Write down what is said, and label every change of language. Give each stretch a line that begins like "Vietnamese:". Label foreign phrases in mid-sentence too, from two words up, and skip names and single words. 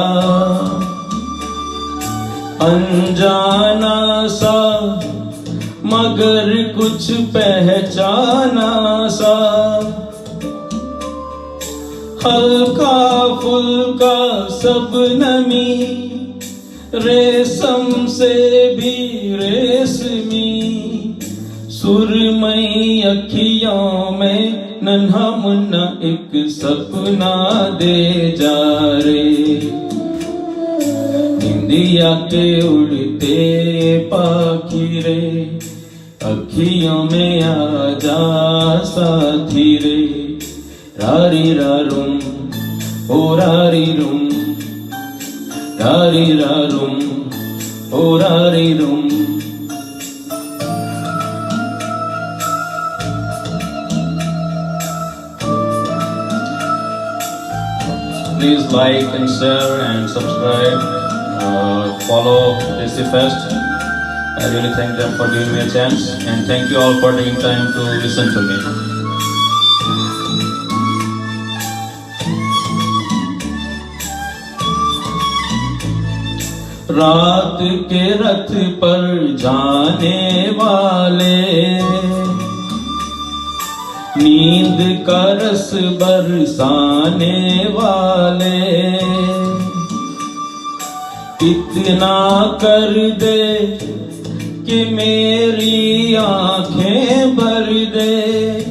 Hindi: अनजाना सा मगर कुछ पहचाना सा, हल्का फुल्का सब नमी, रेशम से भी रेशमी, सुरमई अखियों में नन्हा मुन्ना एक सपना दे जा रे। निंदिया के उड़ते पाखी रे, अखियों में आ जा साथी रे। रारी रारुम ओ रारी रुम, रारी रारुम ओ रारी रुम।
English: Please like and share and subscribe. Follow Tasty Fest. I really thank them for giving me a chance, and thank you all for taking time to listen to me.
Hindi: रात के रथ पर जाने वाले, नींद का रस बरसाने वाले, इतना कर दे कि मेरी आंखें भर दे।